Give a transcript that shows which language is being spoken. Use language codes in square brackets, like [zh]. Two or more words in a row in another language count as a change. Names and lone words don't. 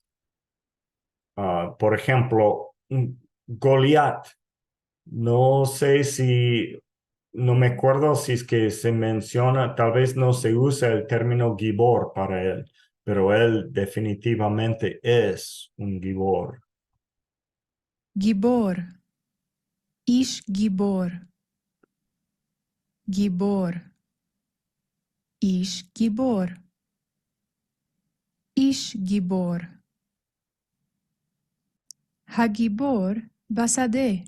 [es] Por ejemplo, Goliat. No sé no me acuerdo si es que se menciona, tal vez no se usa el término Gibor para él, pero él definitivamente es un Gibor. [he] גיבור. איש גיבור. גיבור. איש גיבור. איש גיבור. הגיבור בשדה.